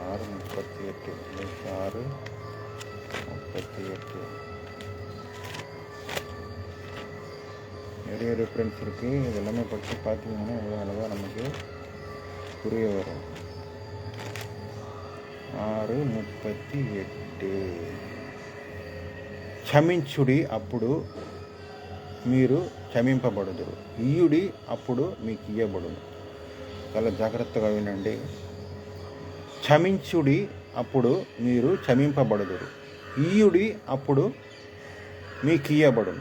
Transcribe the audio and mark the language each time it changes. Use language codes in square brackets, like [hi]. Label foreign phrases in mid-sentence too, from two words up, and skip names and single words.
[ta] 6:38 லூக்கா 6:38 நிறைய ரெஃபரன்ஸ் இருக்குது. இது எல்லாமே படித்து பார்த்தீங்கன்னா எவ்வளோ அழகாக நமக்கு புரிய வரும். [te] 6:38 క్షమించుడి అప్పుడు మీరు క్షమింపబడుదురు, ఇయ్యుడి అప్పుడు మీకు ఇయ్యబడును. చాలా జాగ్రత్తగా వినండి. క్షమించుడి అప్పుడు మీరు క్షమింపబడుదురు, ఇయ్యుడి అప్పుడు మీకు ఇయ్యబడును.